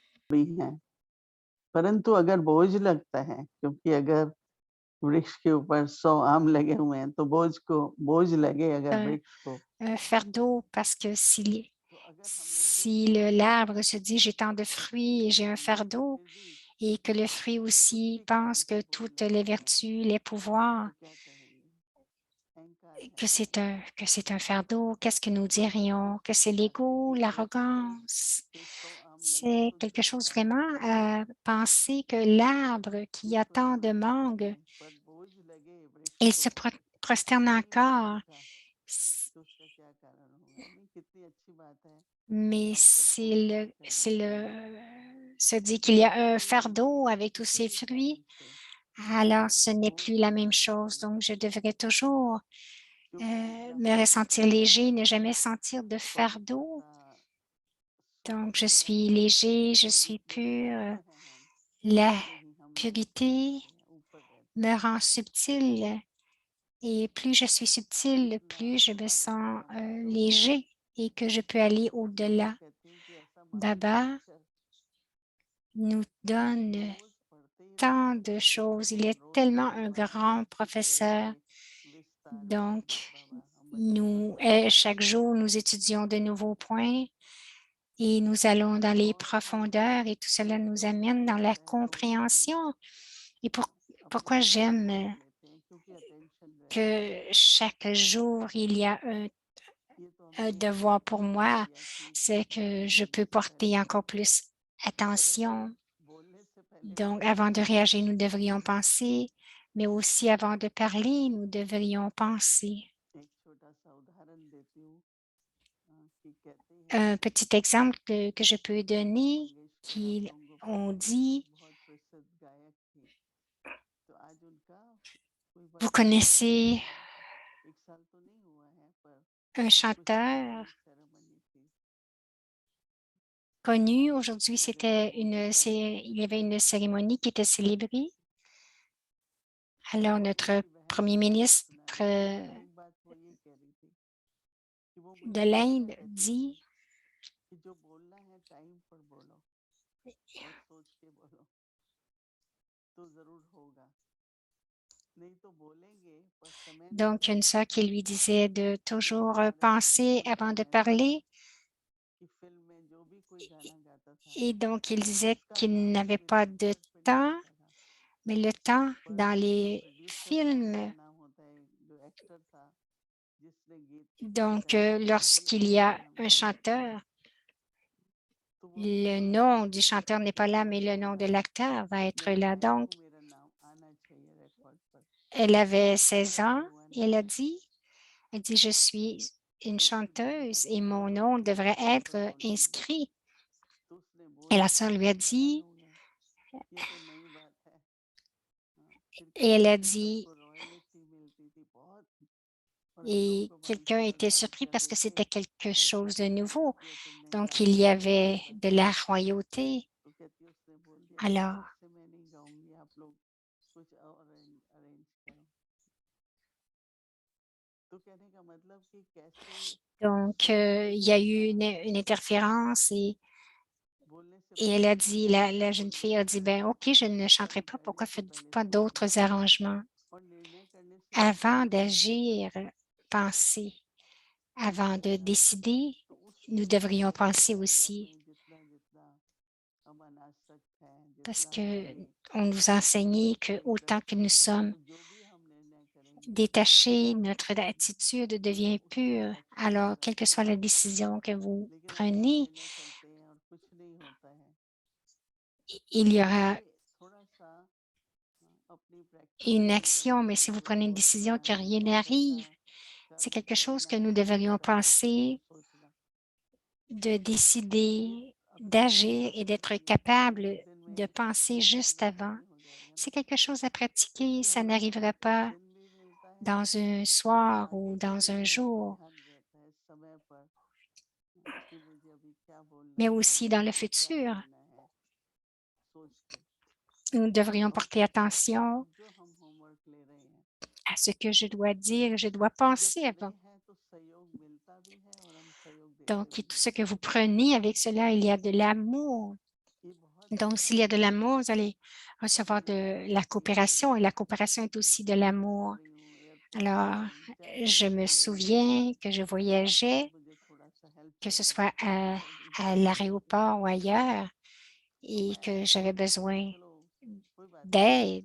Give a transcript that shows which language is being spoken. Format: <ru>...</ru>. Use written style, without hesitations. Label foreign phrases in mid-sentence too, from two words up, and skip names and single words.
<hi>भी हैं। परंतु अगर बोझ लगता है, क्योंकि अगर वृक्ष के ऊपर 100 आम लगे हुए हैं, तो बोझ लगे अगर</hi> <fr>un,</fr> <hi>वृक्ष को,</hi> <fr>un fardeau parce que</fr> <hi>तो अगर हमने दिल</hi> <fr>si</fr> <hi>में</hi> <fr>l'arbre se dit j'ai tant de fruits et j'ai un fardeau,</fr> <hi>फिर भी</hi> <fr>et que le fruit</fr> <hi>कुछ</hi> <fr>aussi</fr> <hi>भी</hi> <fr>pense</fr> <hi>करने की</hi> <fr>que toutes</fr> <hi>कोशिश</hi> <fr>les</fr> <hi>करें,</hi> <fr>vertus, les pouvoirs,</fr> <hi>तो क्या कहेंगे? अहंकार है</hi> <fr>que c'est</fr> <hi>हमारा।</hi> <fr>un fardeau, qu'est-ce que nous dirions? Que c'est l'ego,</fr> <hi>ठीक है,</hi> <fr>l'arrogance?</fr> <hi>के 100 आम लगे</hi> <fr>C'est</fr> <hi>तो</hi> <fr>quelque</fr> <hi>जो</hi> <fr>chose</fr> <hi>फल</hi> <fr>vraiment à penser que l'arbre qui a tant de</fr> <hi>प्रसन्न</hi> <fr>mangue,</fr> <hi>होते हैं, पर बोझ लगे वृक्ष</hi> <fr>il</fr> <hi>को,</hi> <fr>se prosterne</fr> <hi>नहीं</hi> <fr>encore,</fr> <hi>सीखा, तो उसका क्या कारण होगा? नहीं, कितनी अच्छी बात है,</hi> <fr>mais</fr> <hi>हम सबको विचार करना चाहिए।</hi> <fr>se dit qu'il y a un</fr> <hi>कोई</hi> <fr>fardeau avec tous</fr> <hi>किसी</hi> <fr>ces</fr> <hi>भी कारण</hi> <fr>fruits,</fr> <hi>से</hi> <fr>alors</fr> <hi>हमारी</hi> <fr>ce n'est</fr> <hi>सोच</hi> <fr>plus la</fr> <hi>में</hi> <fr>même</fr> <hi>आना</hi> <fr>chose.</fr> <hi>चाहिए,</hi> <fr>Donc, je devrais toujours</fr> <hi>क्योंकि जितना</hi> <fr>me</fr> <hi>फल</hi> <fr>ressentir</fr> <hi>फलता</hi> <fr>léger,</fr> <hi>है,</hi> <fr>ne jamais sentir de fardeau.</fr> <hi>पवित्रता,</hi> <fr>Donc,</fr> <hi>शुद्ध</hi> <fr>je suis</fr> <hi>बनाने के लिए</hi> <fr>léger, je</fr> <hi>वो</hi> <fr>suis</fr> <hi>जितने</hi> <fr>pur.</fr> <hi>सूक्ष्म हैं हम,</hi> <fr>La</fr> <hi>उतने ही हम नीचे</hi> <fr>pureté</fr> <hi>रहते हैं, ऊपर रहते</hi> <fr>me</fr> <hi>हैं।</hi> <fr>rend subtil et plus je suis subtil,</fr> <hi>जितना</hi> <fr>plus je me</fr> <hi>बाबा</hi> <fr>sens</fr> <hi>ज्ञानेश्वर बोलते</hi> <fr>léger et que je peux aller</fr> <hi>बाबा</hi> <fr>au-delà.</fr> <hi>कहते हैं कि ऐसा</hi> <fr>Baba</fr> <hi>महासाक्षर</hi> <fr>nous donne</fr> <hi>रोज पढ़ते ही</hi> <fr>tant</fr> <hi>रहते</hi> <fr>de</fr> <hi>हैं,</hi> <fr>choses. Il est</fr> <hi>रोज</hi> <fr>tellement</fr> <hi>उसके</hi> <fr>un</fr> <hi>बारे में</hi> <fr>grand</fr> <hi>अच्छी तरह</hi> <fr>professeur.</fr> <hi>से विस्तार से</hi> <fr>Donc,</fr> <hi>बाबा हम बच्चों को</hi> <fr>chaque</fr> <hi>समझाते</hi> <fr>jour,</fr> <hi>हैं।</hi> <fr>nous étudions de nouveaux points et nous allons dans les</fr> <hi>और हम</hi> <fr>profondeurs et tout cela nous</fr> <hi>जो</hi> <fr>amène dans la</fr> <hi>सीखते हैं वो हम</hi> <fr>compréhension. Et</fr> <hi>अपने</hi> <fr>pourquoi</fr> <hi>अंदर</hi> <fr>j'aime</fr> <hi>देख लेते हैं, क्योंकि अटेंशन रहता है।</hi> <fr>que chaque jour, il y a</fr> <hi>ये तो</hi> <fr>un</fr> <hi>हमने</hi> <fr>devoir pour</fr> <hi>सीख</hi> <fr>moi,</fr> <hi>लिया कि</hi> <fr>c'est que je</fr> <hi>बोलने</hi> <fr>peux</fr> <hi>से पहले</hi> <fr>porter encore</fr> <hi>सोचो,</hi> <fr>plus</fr> <hi>परंतु</hi> <fr>attention.</fr> <hi>बोलने से पहले</hi> <fr>Donc,</fr> <hi>सोचो</hi> <fr>avant de</fr> <hi>नहीं</hi> <fr>réagir, nous</fr> <hi>बोलना</hi> <fr>devrions</fr> <hi>चाहिए।</hi> <fr>penser, mais aussi avant de parler, nous devrions penser.</fr> <hi>एक छोटा सा उदाहरण देती हूँ, कि कहते हैं</hi> <fr>Un petit exemple que je peux</fr> <hi>लता</hi> <fr>donner,</fr> <hi>मंगेशकर, आप</hi> <fr>qui</fr> <hi>लोगों को</hi> <fr>on</fr> <hi>पता होगा,</hi> <fr>dit,</fr> <hi>बहुत प्रसिद्ध गायक थी। तो आज उनका कोई</hi> <fr>vous</fr> <hi>बर्थडे है,</hi> <fr>connaissez</fr> <hi>1 साल तो नहीं हुआ है, पर</hi> <fr>un</fr> <hi>कुछ</hi> <fr>chanteur</fr> <en>symbolic ceremony</en> <hi>थी।</hi> <fr>connu. Aujourd'hui,</fr> <hi>मेरे को वो बताइए</hi> <fr>il y avait une cérémonie qui était célébrée. Alors,</fr> <hi>और</hi> <fr>notre</fr> <hi>उनकी बहन</hi> <fr>premier</fr> <hi>ने मुझे</hi> <fr>ministre</fr> <hi>सुनाया, तो एक बात वो ये कह रही थी कि वो मुझे</hi> <fr>de</fr> <hi>हमेशा</hi> <fr>l'Inde</fr> <hi>कहती थी</hi> <fr>dit,</fr> <hi>कि जो बोलना है टाइम पर बोलो और सोच के बोलो, तो ज़रूर होगा। नहीं तो बोलेंगे पर समय नहीं</hi> <fr>donc une</fr> <hi>देंगे।</hi> <fr>sœur qui lui disait de</fr> <hi>मेरे</hi> <fr>toujours</fr> <hi>हमारे</hi> <fr>penser</fr> <hi>स्कूल</hi> <fr>avant de</fr> <hi>समय में</hi> <fr>parler.</fr> <hi>कि फ़िल्म में जो भी कोई गाना गाता था,</hi> <fr>Et donc, il disait</fr> <hi>उसका</hi> <fr>qu'il</fr> <hi>नाम</hi> <fr>n'avait pas de</fr> <hi>सिनेमेटोग्राफर नहीं</hi> <fr>temps,</fr> <hi>होता था,</hi> <fr>mais le temps</fr> <hi>पर</hi> <fr>dans</fr> <hi>जो</hi> <fr>les</fr> <hi>प्रोड्यूसर था</hi> <fr>films.</fr> <hi>उसका नाम होता है, जो एक्टर था जिसने गीत</hi> <fr>Donc,</fr> <hi>गाया था, वो गीत</hi> <fr>lorsqu'il y</fr> <hi>उसका</hi> <fr>a</fr> <hi>नाम</hi> <fr>un</fr> <hi>था।</hi> <fr>chanteur,</fr> <hi>तो वो</hi> <fr>le</fr> <hi>सोचती</hi> <fr>nom</fr> <hi>थी</hi> <fr>du chanteur n'est pas là, mais le nom de l'acteur va être</fr> <hi>मेरे</hi> <fr>là.</fr> <hi>गायक</hi> <fr>Donc,</fr> <hi>को मेरा नाम आना चाहिए रिकॉर्ड पर।</hi> <fr>elle avait</fr> <hi>तो</hi> <fr>16</fr> <hi>ऐसे</hi> <fr>ans</fr> <hi>हुआ</hi> <fr>et</fr> <hi>ना,</hi> <fr>elle dit, je suis une</fr> <hi>तो उसकी बहन</hi> <fr>chanteuse et</fr> <hi>कहती</hi> <fr>mon</fr> <hi>बोलो</hi> <fr>nom</fr> <hi>तुम</hi> <fr>devrait</fr> <hi>टाइम पर</hi> <fr>être</fr> <hi>बोलोगे।</hi> <fr>inscrit.</fr> <hi>तो उसने</hi> <fr>Et</fr> <hi>बोला,</hi> <fr>la sœur lui a</fr> <hi>सब हैरान</hi> <fr>dit,</fr> <hi>हो गए, ये तो नई बात है। फिर</hi> <fr>et</fr> <hi>कहती</hi> <fr>elle</fr> <hi>है</hi> <fr>a</fr> <hi>कि</hi> <fr>dit,</fr> <hi>सबको रॉयल्टी मिलती थी बहुत, और हम लोग</hi> <fr>et</fr> <hi>को</hi> <fr>quelqu'un</fr> <hi>वंशावल</hi> <fr>était</fr> <hi>गाली</hi> <fr>surpris</fr> <hi>कर</hi> <fr>parce</fr> <hi>रहे</hi> <fr>que</fr> <hi>थे,</hi> <fr>c'était quelque</fr> <hi>ऐसा</hi> <fr>chose de</fr> <hi>कैसे कर</hi> <fr>nouveau.</fr> <hi>दिया तुमने,</hi> <fr>Donc,</fr> <hi>गाना</hi> <fr>il y</fr> <hi>तो अच्छा</hi> <fr>avait</fr> <hi>गाता</hi> <fr>de</fr> <hi>था।</hi> <fr>la royauté.</fr> <hi>तो कहती है उसने बोल दिया कि</hi> <fr>Alors,</fr> <hi>अब से मैं नहीं गाऊंगी, आप लोग कुछ और अरेंज करो। तो कहने का मतलब कि कैसे</hi> <fr>donc,</fr> <hi>सोचने</hi> <fr>il y</fr> <hi>का</hi> <fr>a eu</fr> <hi>काम</hi> <fr>une</fr> <hi>है,</hi> <fr>interférence</fr> <hi>बोलने से</hi> <fr>et elle</fr> <hi>पहले</hi> <fr>a dit,</fr> <hi>सोचो</hi> <fr>la</fr> <hi>और</hi> <fr>jeune fille a</fr> <hi>निर्णय</hi> <fr>dit, ben, OK, je ne chanterai pas.</fr> <hi>करने</hi> <fr>Pourquoi</fr> <hi>से</hi> <fr>faites-vous</fr> <hi>पहले</hi> <fr>pas</fr> <hi>सोचो,</hi> <fr>d'autres arrangements?</fr> <hi>और निर्णय करने से पहले</hi> <fr>Avant</fr> <hi>सोचो,</hi> <fr>d'agir, pensez. Avant de</fr> <hi>है ना।</hi> <fr>décider,</fr> <hi>तो</hi> <fr>nous</fr> <hi>उसी तरह</hi> <fr>devrions</fr> <hi>से</hi> <fr>penser</fr> <hi>अपने अंदर</hi> <fr>aussi</fr> <hi>में जितना जितना हम अनासक्त हैं,</hi> <fr>parce</fr> <hi>जितना</hi> <fr>que</fr> <hi>हमारे</hi> <fr>on nous a enseigné que</fr> <hi>अंदर</hi> <fr>autant que nous</fr> <hi>शुद्ध है,</hi> <fr>sommes</fr> <hi>तो जो भी हम निर्णय करेंगे</hi> <fr>détachés,</fr> <hi>वो</hi> <fr>notre attitude devient</fr> <hi>उसका</hi> <fr>pure.</fr> <hi>एक्शन</hi> <fr>Alors,</fr> <hi>होगा</hi> <fr>quelle que soit la</fr> <hi>परिणाम होगा।</hi> <fr>décision que vous</fr> <hi>लेकिन अगर हम</hi> <fr>prenez,</fr> <hi>निर्णय करते हैं और कुछ नहीं होता है,</hi> <fr>il y</fr> <hi>तो</hi> <fr>aura</fr> <hi>ये थोड़ा सा अपनी</hi> <fr>une</fr> <hi>प्रैक्टिकल जीवन</hi> <fr>action,</fr> <hi>में</hi> <fr>mais si</fr> <hi>भी</hi> <fr>vous</fr> <hi>कुछ</hi> <fr>prenez une décision</fr> <hi>सोचना</hi> <fr>que</fr> <hi>है,</hi> <fr>rien</fr> <hi>और ऐसा</hi> <fr>n'arrive, c'est</fr> <hi>कर्म</hi> <fr>quelque chose que</fr> <hi>करना</hi> <fr>nous</fr> <hi>है,</hi> <fr>devrions</fr> <hi>ऐसा सोचना</hi> <fr>penser</fr> <hi>सोचना,</hi> <fr>de</fr> <hi>तो ये</hi> <fr>décider,</fr> <hi>अपने आप</hi> <fr>d'agir et</fr> <hi>करने</hi> <fr>d'être</fr> <hi>से ये</hi> <fr>capable</fr> <hi>एक दिन</hi> <fr>de</fr> <hi>में</hi> <fr>penser juste avant.</fr> <hi>नहीं हो जाएगा</hi> <fr>C'est</fr> <hi>ना।</hi> <fr>quelque chose à pratiquer,</fr> <hi>तो</hi> <fr>ça</fr> <hi>हमारे</hi> <fr>n'arrivera</fr> <hi>पास एक</hi> <fr>pas</fr> <hi>दिन भी मिलता है,</hi> <fr>dans un</fr> <hi>एक</hi> <fr>soir</fr> <hi>आगे</hi> <fr>ou</fr> <hi>के</hi> <fr>dans un</fr> <hi>लिए आपका</hi> <fr>jour,</fr> <hi>ध्यान रहता है समय पर, कि मुझे अभी क्या बोलना</hi> <fr>mais</fr> <hi>है,</hi> <fr>aussi dans le</fr> <hi>मुझे क्या</hi> <fr>futur.</fr> <hi>करना है, सोच के।</hi> <fr>Nous devrions</fr> <hi>और</hi> <fr>porter attention</fr> <hi>जो हम होमवर्क ले रहे हैं,</hi> <fr>à ce que je dois dire, je dois</fr> <hi>तो जब</hi> <fr>penser</fr> <hi>खड़े</hi> <fr>avant.</fr> <hi>हैं तो सहयोग मिलता भी है और हम सहयोग</hi> <fr>Donc,</fr> <hi>देते</hi> <fr>tout</fr> <hi>भी</hi> <fr>ce</fr> <hi>हैं।</hi> <fr>que vous prenez avec cela, il y a de l'amour.</fr> <hi>ये</hi> <fr>Donc, s'il y a de l'amour, vous allez recevoir de la coopération et la coopération est aussi de l'amour. Alors, je me souviens que je voyageais, que ce soit à l'aéroport ou ailleurs, et que j'avais besoin d'aide.</fr>